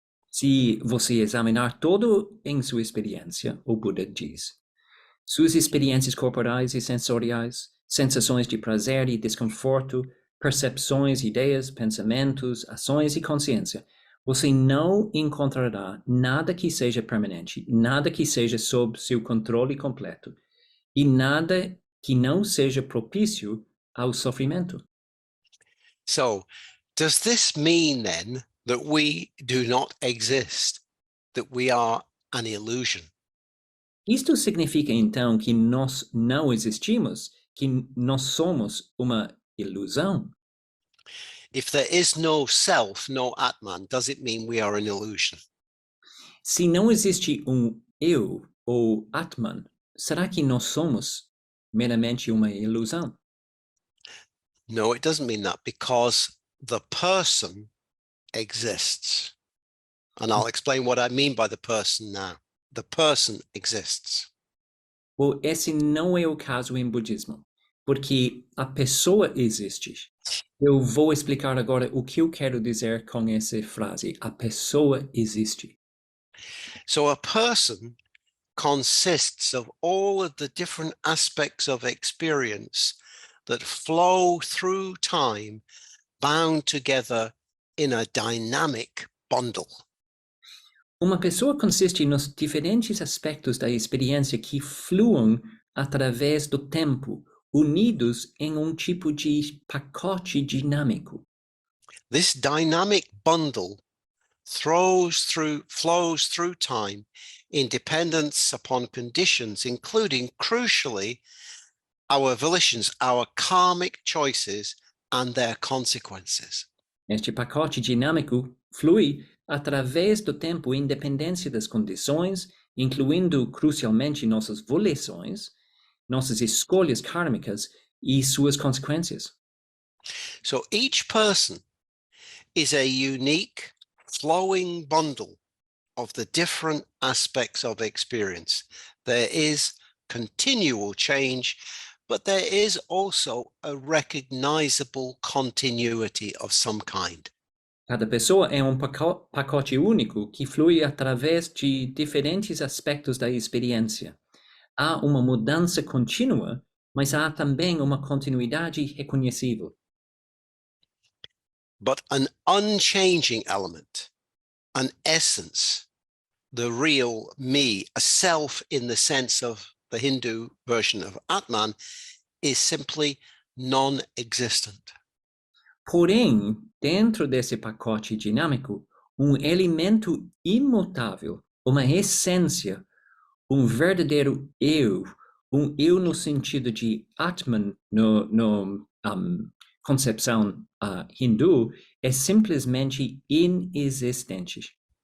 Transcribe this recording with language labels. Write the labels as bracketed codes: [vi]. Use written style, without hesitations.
[pt] Se você examinar todo em sua experiência, o Buda diz, suas experiências corporais e sensoriais, sensações de prazer e desconforto, percepções, ideias, pensamentos, ações e consciência, você não encontrará nada que seja permanente, nada que seja sob seu controle completo, e nada que não seja propício ao sofrimento. [en] So, does this mean then that we do not exist, that we are an illusion? [pt] Isto significa então que nós não existimos, que nós somos uma ilusão? [en] If there is no self, no Atman, does it mean we are an illusion? [pt] Se não existe eu ou Atman, será que nós somos meramente uma ilusão? [en] No, it doesn't mean that, because the person exists. And I'll explain what I mean by the person now. The person exists. [pt] Ou esse não é o caso em budismo, porque a pessoa existe. Eu vou explicar agora o que eu quero dizer com essa frase. A pessoa existe. [en] So a person consists of all of the different aspects of experience that flow through time, bound together in a dynamic bundle. [pt] Uma pessoa consiste nos diferentes aspectos da experiência que fluem através do tempo, unidos em tipo de pacote dinâmico. [en] This dynamic bundle flows through time in dependence upon conditions, including, crucially, our volitions, our karmic choices, and their consequences. [pt] Este pacote dinâmico flui através do tempo em dependência das condições, incluindo crucialmente nossas volições, nossas escolhas kármicas e suas consequências. [en] So each person is a unique flowing bundle of the different aspects of experience. There is continual change, but there is also a recognizable continuity of some kind. [pt] Cada pessoa é pacote único que flui através de diferentes aspectos da experiência. Há uma mudança contínua, mas há também uma continuidade reconhecível. [en] But an unchanging element, an essence, the real me, a self in the sense of the Hindu version of Atman, is simply non-existent. [pt] Porém, dentro desse pacote dinâmico, elemento imutável, uma essência, verdadeiro eu, eu no sentido de Atman, no concepção hindu, é simplesmente inexistente.